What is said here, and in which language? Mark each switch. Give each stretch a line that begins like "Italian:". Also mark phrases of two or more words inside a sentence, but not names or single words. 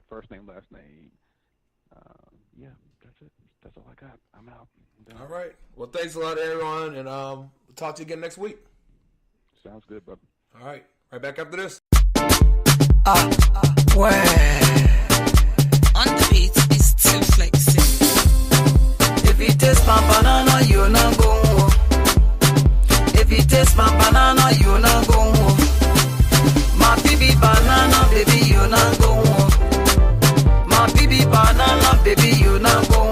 English: First name, last name. Yeah, that's it. That's all I got. I'm out. All right. Well, thanks a lot, everyone, and we'll talk to you again next week. Sounds good, brother. All right. Right back after this. Where on the beat is too flexing. If you taste my banana, you not go. If you taste my banana, you not go. My baby banana, baby, you not go. My baby banana, baby, you not go.